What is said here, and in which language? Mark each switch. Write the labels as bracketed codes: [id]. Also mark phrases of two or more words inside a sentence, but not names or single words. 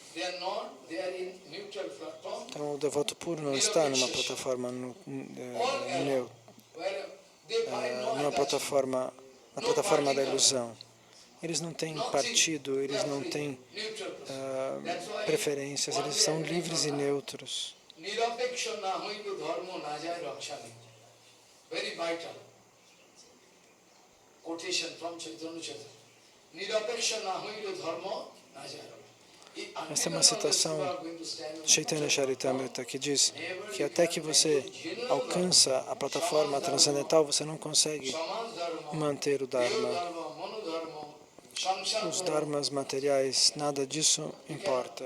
[pt] Então, o devoto puro não está numa plataforma neutra, na plataforma da ilusão. Eles não têm partido, eles não têm preferências, eles são livres e neutros. [en] Very vital quotation from Chaitanya Charitamrita. [bn] নিরপেক্ষ নহিলে ধর্ম না যায়. [pt] Esta é uma citação de Chaitanya Charitamrita que diz que até que você alcança a plataforma transcendental, você não consegue manter o Dharma. Os dharmas materiais, nada disso importa.